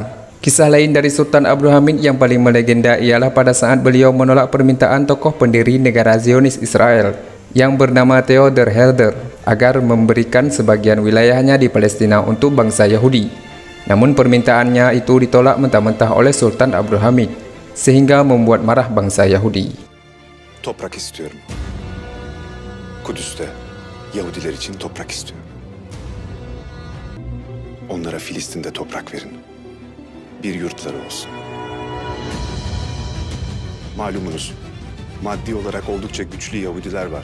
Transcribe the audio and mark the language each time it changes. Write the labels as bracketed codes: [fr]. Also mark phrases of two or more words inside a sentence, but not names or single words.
[id] Kisah lain dari Sultan Abdul Hamid yang paling melegenda ialah pada saat beliau menolak permintaan tokoh pendiri negara Zionis Israel yang bernama Theodor Herzl agar memberikan sebagian wilayahnya di Palestina untuk bangsa Yahudi. Namun permintaannya itu ditolak mentah-mentah oleh Sultan Abdul Hamid, sehingga membuat marah bangsa Yahudi. [tr] Toprak istiyorum. Kudüs'te Yahudiler için toprak istiyorum. Onlara Filistin'de toprak verin. Bir yurtları olsun. Malumunuz, maddi olarak oldukça güçlü Yahudiler var.